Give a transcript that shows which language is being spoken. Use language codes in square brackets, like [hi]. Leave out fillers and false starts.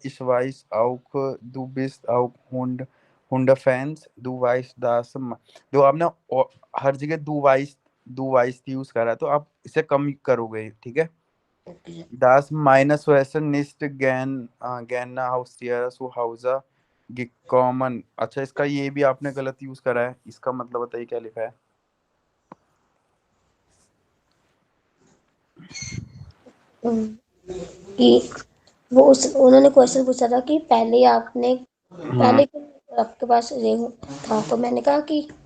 [de] Ich weiß auch, du bist auch Hundefans। Du weißt das। [hi] जो आपने हर जगह du weißt use करा है, तो आप इसे कम करोगे। ठीक है। [en] Okay sir. [de] Das meines Western nicht gerne Haustiere zu Hause gekommen। [hi] अच्छा, इसका ये भी आपने गलत यूज करा है, इसका मतलब बताइए क्या लिखा है? कि वो उन्होंने क्वेश्चन पूछा था कि हम्म। पहले क्यों आपके पास रेहू था, तो मैंने कहा कि